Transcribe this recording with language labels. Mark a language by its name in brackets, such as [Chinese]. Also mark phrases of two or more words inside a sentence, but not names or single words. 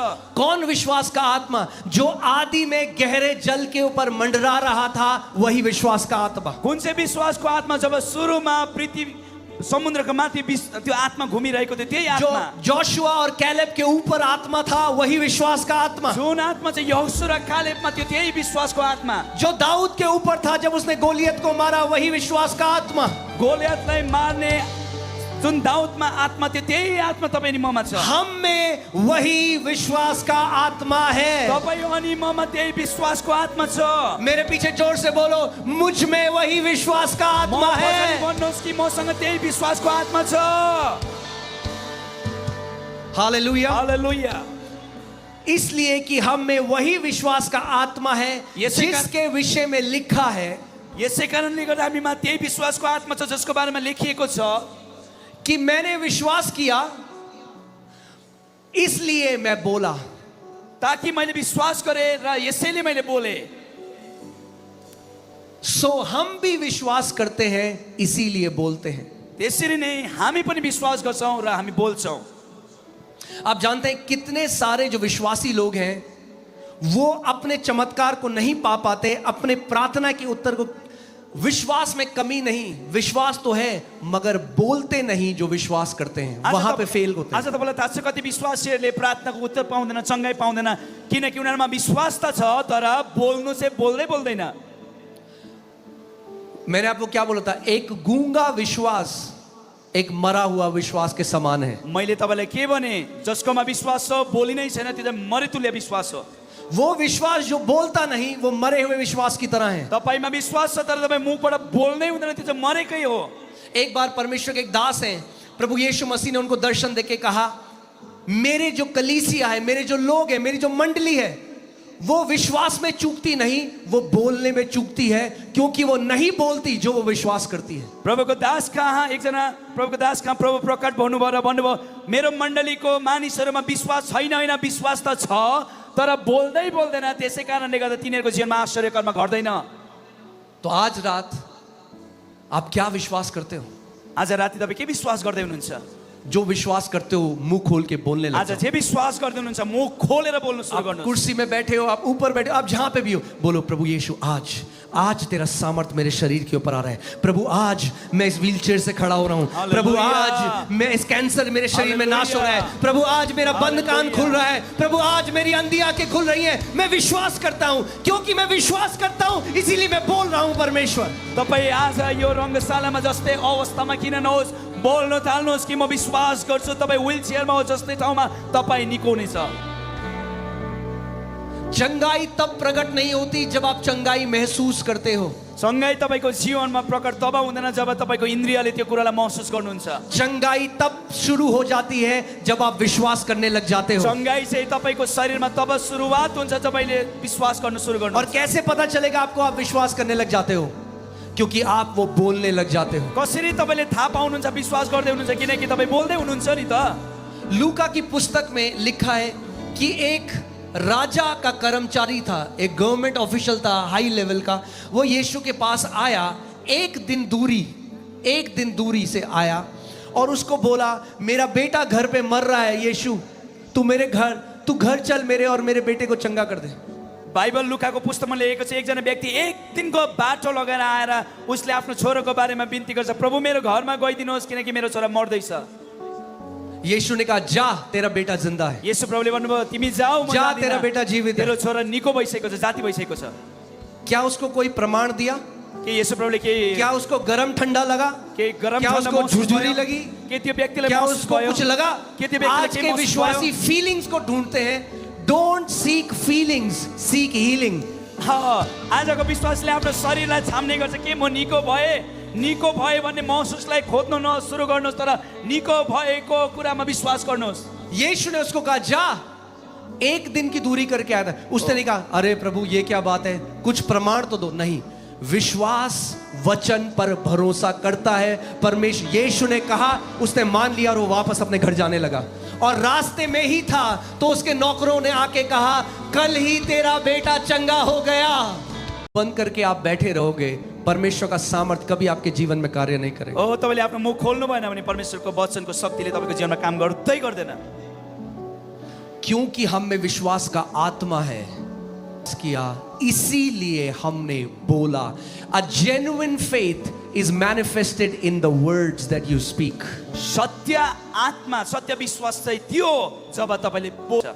[Hindi] कौन विश्वास का आत्मा? जो आदि में गहरे जल के ऊपर मंडरा रहा था, वही विश्वास का आत्मा। [Nepali] कुन चाहिँ विश्वासको आत्मा? जब सुरुमा पृथ्वी समुद्रको माथि त्यो आत्मा घुमिरहेको थियो त्यही जो आत्मा। [Hindi] जोशुआ और कैलेब के ऊपर आत्मा था, वही विश्वास का आत्मा। [Nepali] जुन आत्मा चाहिँ यहोशू र कालेबमा थियो त्यही विश्वासको आत्मा। [Hindi] जो दाऊद के ऊपर था जब उसने गोलियत को मारा, वही विश्वास का आत्मा। [Nepali] गोलियतलाई मार्ने जुन दाऊदमा आत्मा थियो त्यही आत्मा तपाईँ अनि ममा छ। [Hindi] हम में वही विश्वास का आत्मा है। [Nepali] तपाईँ अनि ममा त्यही विश्वासको आत्मा छ। [Hindi] मेरे पीछे जोर से बोलो, मुझ में वही विश्वास का आत्मा है। [Nepali] भन्नुहोस् कि मसँग त्यही विश्वासको आत्मा छ। हालेलुया। हालेलुया। [Hindi] इसलिए कि हम में वही विश्वास का आत्मा है जिसके विषय में लिखा है, [Nepali] यसै कारणले गर्दा हामीमा त्यही विश्वासको आत्मा छ जसको बारेमा लेखिएको छ [Hindi] कि मैंने विश्वास किया इसलिए मैं बोला। [Nepali] ताकि मैले विश्वास गरेँ र यसैले मैले बोले। [Hindi] सो हम भी विश्वास करते हैं इसीलिए बोलते हैं। [Nepali] त्यसरी नै हामी पनि विश्वास गर्छौं र हामी बोल्छौं। [Hindi] आप जानते हैं कितने सारे जो विश्वासी लोग हैं वो अपने चमत्कार को नहीं पा पाते, अपने प्रार्थना के उत्तर को, विश्वास में कमी नहीं, विश्वास तो है मगर बोलते नहीं, जो विश्वास करते हैं वहां पे फेल होते हैं। [Nepali] आज तपाईँलाई थाहा छ कति विश्वासीहरूले प्रार्थनाको उत्तर पाउँदैन, चंगाई पाउँदैन, किनकि उनीहरुमा विश्वास त छ तर बोल्नु चाहिँ बोल्दैन। [Hindi] मैंने आपको क्या बोला था? एक गूंगा विश्वास एक मरा हुआ विश्वास के समान है। [Nepali] मैले तपाईलाई के भने, जसकोमा विश्वास छ बोली नै छैन त्यो चाहिँ मरेतुल्य विश्वास हो। [Hindi] वो विश्वास जो बोलता नहीं, वो मरे हुए विश्वास की तरह है। [Nepali] तपाईमा विश्वास छ तर तपाईँ मुखबाट बोल्नै हुँदैन, त्यो चाहिँ मरेकै हो। [Hindi] एक बार परमेश्वर के एक दास हैं, प्रभु यीशु मसीह ने उनको दर्शन देके कहा, मेरे जो कलीसिया है, मेरे जो लोग हैं, मेरी जो मंडली है, वो विश्वास में चूकती नहीं, वो बोलने में चूकती है, क्योंकि वो नहीं बोलती जो वो विश्वास करती है। [Nepali] प्रभुको दास कहाँ एकजना प्रभुको दास कहाँ प्रभु प्रकट भन्नुभयो र भन्नुभयो, मेरो मण्डलीको मानिसहरुमा विश्वास छैन, होइन विश्वास त छ तर बोल्दैन, त्यसै कारणले गर्दा तिनीहरूको जीवनमा आश्चर्य कर्म घट्दैन। [Hindi] तो आज रात आप क्या विश्वास करते हो? [Nepali] आज राति तपाईँ के विश्वास गर्दै हुनुहुन्छ? [Hindi] जो विश्वास करते हो मुंह खोल के बोलने आज लगो। [Nepali] जे विश्वास गर्दै हुनुहुन्छ मुख खोलेर बोल्न सुरु [Hindi] आप [Nepali] गर्नुहोस्। [Hindi] कुर्सी में बैठे हो, आप ऊपर बैठे हो, आप जहां पे भी हो, बोलो प्रभु यीशु आज तेरा सामर्थ मेरे शरीर के ऊपर आ रहा है। प्रभु आज मैं इस व्हीलचेयर से खड़ा हो रहा हूं। प्रभु आज मैं इस कैंसर मेरे शरीर में नाश हो रहा है। प्रभु आज मेरा बंद कान खुल रहा है। प्रभु आज मेरी अंधी आंखें खुल रही हैं। मैं विश्वास करता हूं, क्योंकि मैं विश्वास करता हूं इसीलिए मैं बोल रहा हूं। परमेश्वर, [Nepali] तपाईँ आज यो रङ्गशालामा जस्तै अवस्थामा किन नहोस्, बोल्न थाल्नुहोस् कि म विश्वास गर्छु तपाईँ व्हील चेयरमा हो जस्तै ठाउँमा तपाईँ निको हुनेछ। [Hindi] चंगाई तब प्रकट नहीं होती जब आप चंगाई महसूस करते हो। [Nepali] चंगाई तपाईको जीवनमा प्रकट तब हुँदैन जब तपाईको इन्द्रियले त्यो कुरालाई महसुस गर्नुहुन्छ। [Hindi] चंगाई तब शुरू हो जाती है जब आप विश्वास करने लग जाते हो। [Nepali] चंगाई चाहिँ तपाईको शरीरमा तब सुरुवात हुन्छ जब तपाईले विश्वास गर्न सुरु गर्नुहुन्छ। [Hindi] और कैसे पता चलेगा आपको आप विश्वास करने लग जाते हो? क्योंकि आप वो बोलने लग जाते हो। [Nepali] कसरी तपाईले थाहा पाउनुहुन्छ विश्वास गर्दै हुनुहुन्छ? किनकि तपाई बोल्दै हुनुहुन्छ नि त। [Hindi] लूका की पुस्तक में लिखा है कि एक राजा का कर्मचारी था, एक [English] government official [Hindi] था [English] high level [Hindi] का। वो यीशु के पास आया, एक दिन दूरी से आया और उसको बोला, मेरा बेटा घर पे मर रहा है, यीशु तू घर चल मेरे और मेरे बेटे को चंगा कर दे। [Nepali] बाइबल लुकाको पुस्तकमा लेखेको छ एकजना व्यक्ति एक दिनको बाटो लगाएर आएर उसले आफ्नो छोराको बारेमा बिन्ती गर्छ, प्रभु मेरो घरमा गइदिनुहोस् किनकि मेरो छोरा मर्दैछ। [Hindi] यीशु ने कहा, जा तेरा बेटा जिंदा है। [Nepali] यीशु प्रभुले भन्नुभयो, तिमी जाऊ, म जा जादिनँ। [Hindi] तेरा बेटा जीवित है। [Nepali] तेरो छोरा निको भइसकेको छ, जाति भइसकेको छ। [Hindi] क्या उसको कोई प्रमाण दिया? [Nepali] के यीशु प्रभुले के [Hindi] क्या उसको गरम ठंडा लगा? [Nepali] के गरम [Hindi] क्या [Nepali] ठण्डा [Hindi] उसको [Nepali] महसुस [Hindi] झुरझुरी [Nepali] भयो? [Hindi] लगी? [Nepali] के त्यो व्यक्तिले [Hindi] क्या [Nepali] महसुस [Hindi] उसको [Nepali] भयो? [Hindi] कुछ लगा? [Nepali] के त्यो व्यक्तिले आज के के महसुस [Hindi] विश्वासी [Nepali] भयो? [Hindi] फीलिंग्स को ढूंढते हैं। [English] Don't seek feelings, seek healing. [Nepali] आजको विश्वासले आफ्नो शरीरलाई छाम्ने गर्छ के म निको भए भन्ने महसुसलाई खोज्नु सुरु गर्नुहोस्, तर निको भएको कुरामा विश्वास गर्नुहोस्। [Hindi] यीशु ने उसको कहा, जा, एक दिन की दूरी करके आया था। उसने नहीं कहा, अरे प्रभु ये क्या बात है, कुछ प्रमाण तो दो। नहीं, विश्वास वचन पर भरोसा करता है। परमेश्वर, यीशु ने कहा, उसने मान लिया और वो वापस अपने घर जाने लगा। और रास्ते में ही था तो उसके नौकरों ने आके कहा कल ही तेरा बेटा चंगा हो गया। बंद करके आप बैठे रहोगे, परमेश्वर का सामर्थ कभी आपके जीवन में कार्य नहीं करेगा। [Nepali] ओ तपाईँले आफ्नो मुख खोल्नु भएन भने परमेश्वरको वचनको शक्तिले तपाईँको जीवनमा काम गर्दै गर्दैन। [Hindi] क्योंकि हम में विश्वास का आत्मा है किया, इसीलिए हमने बोला। [English] A genuine faith is manifested in the words that you speak. [Nepali] सत्य आत्मा, सत्य विश्वास चाहिँ त्यो जब तपाईँले बोल्छ।